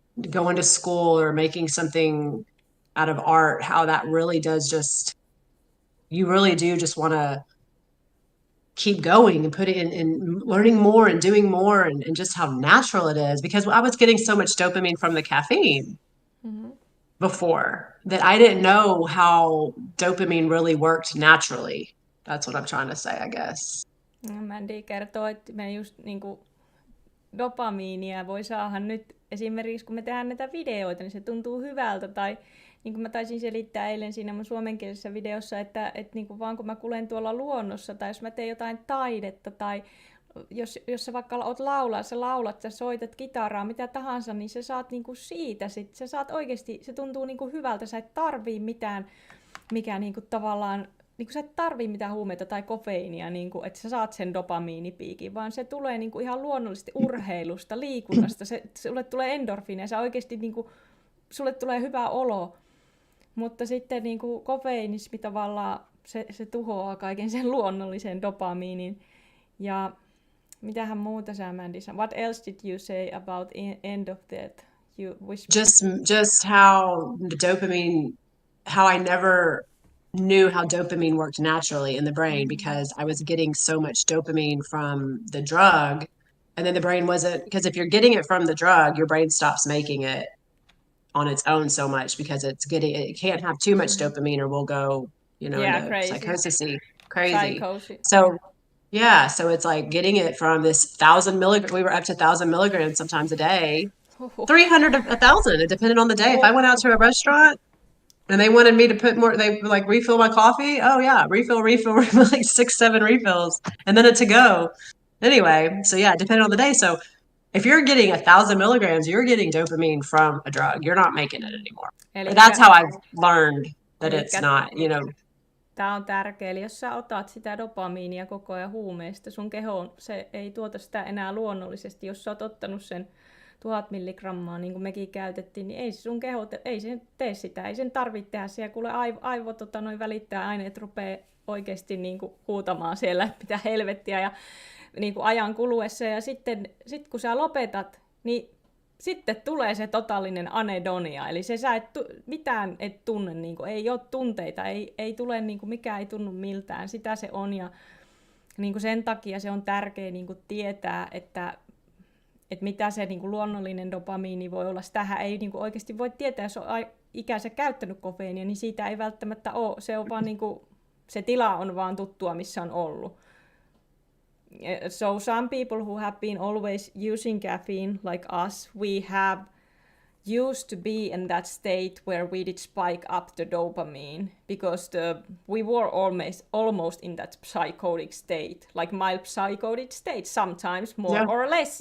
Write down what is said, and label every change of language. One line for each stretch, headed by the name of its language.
English: going to school or making something out of art, how that really does you really do just want to keep going and put it in learning more and doing more and just how natural it is, because I was getting so much dopamine from the caffeine before that I didn't know how dopamine really worked naturally. That's what I'm trying to say, I guess.
Finnish: Mandy kertoo, että me just niinku dopamiinia voi saada nyt esimerkiksi kun me tehdään näitä videoita, niin se tuntuu hyvältä. Tai niin kuin mä taisin selittää eilen siinä mun suomenkielisessä videossa, että niin kuin vaan kun mä kulen tuolla luonnossa tai jos mä teen jotain taidetta tai jos sä vaikka oot laulaa, sä laulat, sä soitat kitaraa, mitä tahansa, niin sä saat niinku siitä sit. Sä saat oikeesti, se tuntuu niinku hyvältä, sä et tarvii mitään, mikä niinku tavallaan, niinku sä et tarvii mitään huumeita tai kofeiinia, niinku, että sä saat sen dopamiinipiikin, vaan se tulee niinku ihan luonnollisesti urheilusta, liikunnasta, sulle tulee endorfiineja, sä oikeesti niinku, sulle tulee hyvä olo. Mutta sitten niinku kofeinismi tavallaan, se tuhoaa kaiken sen luonnollisen dopamiinin. Ja mitähän muuta sä, Mandy?
English: What else did you say about end of that? Just how the dopamine, how I never knew how dopamine worked naturally in the brain, because I was getting so much dopamine from the drug, and then the brain wasn't, because if you're getting it from the drug, your brain stops making it on its own so much, because it can't have too much dopamine or we'll go, into crazy. Psychosis. So it's like getting it from this 1,000 milligrams. We were up to 1,000 milligrams sometimes a day, 300 to 1,000. It depended on the day. If I went out to a restaurant and they wanted me to put more, they would like refill my coffee. Oh yeah, refill, like 6, 7 refills, and then a to go. Anyway, so yeah, depending on the day. So if you're getting 1,000 milligrams, you're getting dopamine from a drug. You're not making it anymore. That's how I've learned that it's not,
Finnish: Tämä on tärkeä, eli jos sä otat sitä dopamiinia koko ajan huumeista, sun kehoon se ei tuota sitä enää luonnollisesti. Jos sä oot ottanut sen 1000 milligrammaa, niin kuin mekin käytettiin, niin ei se sun keho, ei sen tee sitä, ei sen tarvitse tehdä. Siellä kuule aivot välittää aineet rupeaa oikeasti niin kuin huutamaan siellä, mitä helvettiä ja niin kuin ajan kuluessa. Ja sitten kun sä lopetat, niin sitten tulee se totaalinen anedonia, eli sä mitään et tunne, niin kuin, ei ole tunteita, ei tule, niin kuin, mikään ei tunnu miltään, sitä se on, ja niin kuin sen takia se on tärkeää niin kuin tietää, että mitä se niin kuin luonnollinen dopamiini voi olla. Sitähän ei niin kuin oikeasti voi tietää, jos on ikänsä käyttänyt kofeiinia, niin siitä ei välttämättä ole, se on vaan niin kuin, se tila on vaan tuttua, missä on ollut.
English: So some people who have been always using caffeine like us, we have used to be in that state where we did spike up the dopamine because we were almost in that psychotic state, like mild psychotic state, sometimes more or less.